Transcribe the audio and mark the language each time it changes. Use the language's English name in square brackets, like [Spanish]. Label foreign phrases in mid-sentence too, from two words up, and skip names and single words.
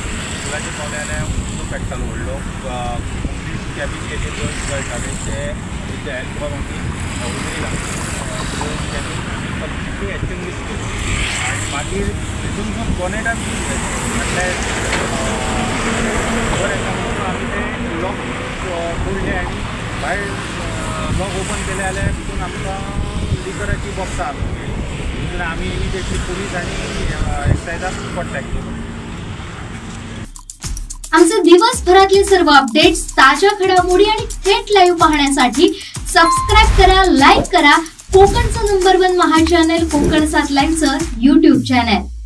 [Konkani] पुलाचेर पावले जाल्यार उदक पेट्टालो व्हडलो [English] complete cabin [Konkani] जे जळटाले ते [English] with help of [Konkani] आमी उडयला [English] cabin completely extinguish [Konkani] केली आणि मागीर तितून जो बॉनेट आमी म्हटल्यार वर येता म्हणून आमी ते लॉक फोडले आनी भायर [English] lock open [Konkani] केले जाल्यार तितून आमकां लिकराची बॉक्सां मेळ्ळी। तितून आमी इमिडिएटली पुलीस आनी एक्सायजाक कॉन्टॅक्ट केलो। [Marathi] आमचे दिवसभरातले सर्व अपडेट्स, ताज्या घडामोडी आणि थेट लाईव्ह पाहण्यासाठी सबस्क्राइब करा, लाईक करा कोकणचं नंबर 1 महा चॅनल कोकण 7 लाईव्हचं YouTube चॅनल।